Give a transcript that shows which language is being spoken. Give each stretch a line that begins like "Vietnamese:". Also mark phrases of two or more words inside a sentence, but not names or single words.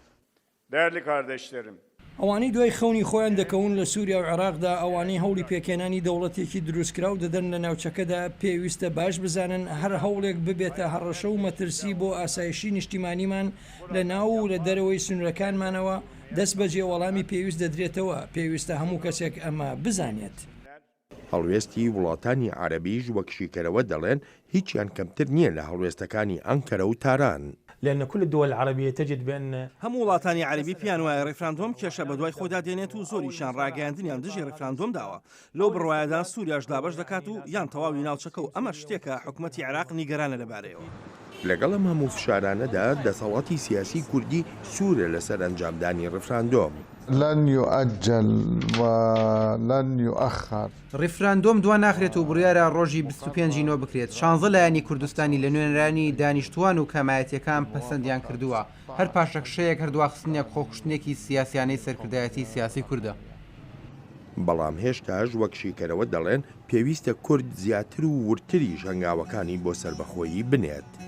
Central Kurdish: ئەوانەی دوای خەونی خۆیان دەکەون لە سووریا و عێراقدا، ئەوانەی هەوڵی پێکێنانی دەوڵەتێکی دروستکرا و دەدەن لە ناوچەکەدا، پێویستە باش بزانن هەر هەوڵێک ببێتە هەڕەشە و مەترسی بۆ ئاسایشی نیشتیمانیمان لە ناو و لە دەرەوەی سنوورەکانمانەوە دەست بەجێ وەڵامی پێویست دەدرێتەوە. پێویستە هەموو کەسێک ئەمە بزانێت. هەڵوێستی وڵاتانی عەرەبیش وەک شیکەرەوە دەڵێن هیچیان کەمتر نییە لە هەڵوێستەکانی ئەنکەرە و تاران.
Arabic: لأن كل الدول العربية تجد بأن
Central Kurdish: هەموو وڵاتانی عەرەبی پیان وایە ڕێفراندۆم کێشە بە دوای خۆدا دێنێت و زۆریشان ڕاگەیاندنیان دژی ڕێفراندۆم داوە. لەو بڕوایەدا سووریاش دابەش دەکات و یان تەواوی ناوچەکە و ئەمە شتێکە حکوومەتی عێراق نیگەرانە لەبارەیەوە. لەگەڵ ئەم هەموو فشارانەدا دەسەڵاتی سیاسی کوردی سوورە لەسەر ئەنجامدانی ڕفراندۆم.
Arabic: لن يؤجل ولن يؤخر.
Central Kurdish: ڕێفراندۆم دوا ناخرێت و بڕیارە ڕۆژی 25 بکرێت. 16 لایەنی کوردستانی لە نوێنەرانی دانیشتوان و کەمایەتیەکان پەسەندیان کردووە. هەر پاشەکشەیەک هەردواخستنێک خۆکوشتنێکی سیاسیانەی سەرکردایەتی سیاسی کووردە. بەڵام هێشتاش وەک شیکەرەوە دەڵێن پێویستە کورد زیاتر و ورتری ژەنگاوەکانی بۆ سەربەخۆیی بنێت.